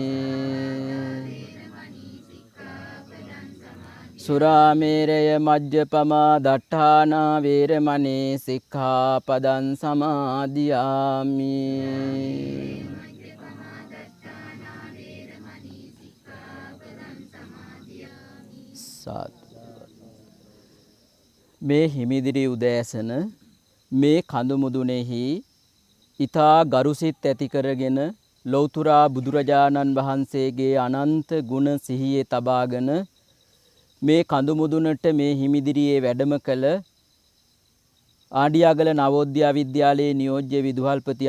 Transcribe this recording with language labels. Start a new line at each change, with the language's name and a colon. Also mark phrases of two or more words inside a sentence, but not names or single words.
Pali: สุราเมรยมัจจปมาดัฏฐานาเวรมณีสิกขาปดังสมาธิยามิ
Sinhala: මේ හිමිදිරි උදෑසන මේ කඳු මුදුනේහි ඊතා ගරුසිත ඇති කරගෙන ලෞතුරා බුදුරජාණන් වහන්සේගේ අනන්ත ගුණ සිහියේ තබාගෙන මේ කඳු මුදුනට මේ හිමිදිරියේ වැඩම කළ ආඩියාගල නවෝදයා විද්‍යාලයේ නියෝජ්‍ය විදුහල්පති